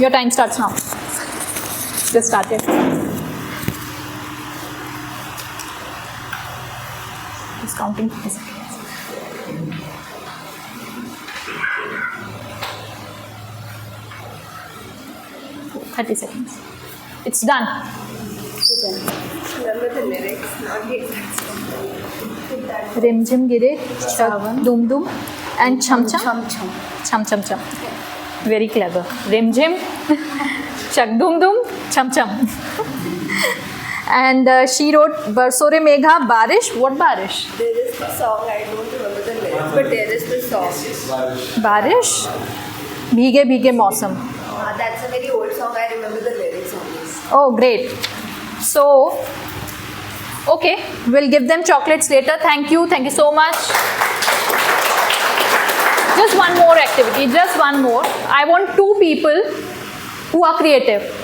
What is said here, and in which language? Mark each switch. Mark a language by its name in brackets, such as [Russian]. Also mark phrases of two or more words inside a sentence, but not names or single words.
[English] Your time starts now. Just started. Just counting 30 seconds. Oh, 30 seconds. It's done. Remember the lyrics, not the exact song. Rim Jim Gire, Chak Dum Dum, and Chum Chum. Chum Chum Chum. Very clever. Rim Jim, Chak Dum Dum, Chum Chum. And she wrote Barsore Megha Barish. What Barish? There is the song, I don't remember the lyrics, but there is the song. Barish? Bhige Bhige Mausam. That's a very old song, I remember the lyrics on this. Oh, great. So, okay, we'll give them chocolates later. Thank you so much. Just one more activity, just one more. I want 2 people who are creative.